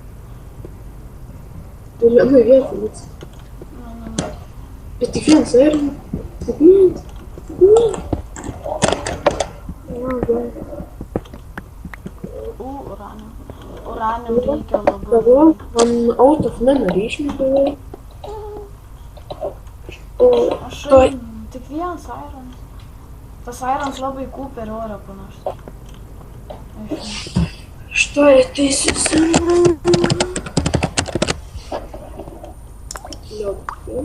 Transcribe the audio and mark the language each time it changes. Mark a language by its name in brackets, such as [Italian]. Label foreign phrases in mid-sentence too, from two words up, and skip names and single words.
[Lithuanian] Tai vieną vietą, bet... Bet tik vienas iron. Tik vienas. Uranium reikia labai. Galvoju, man [English] out of memory [Lithuanian] išmetau. Aš tik vienas irons. Tas irons labai per orą panašus. [Russian] Что это из лёгкий?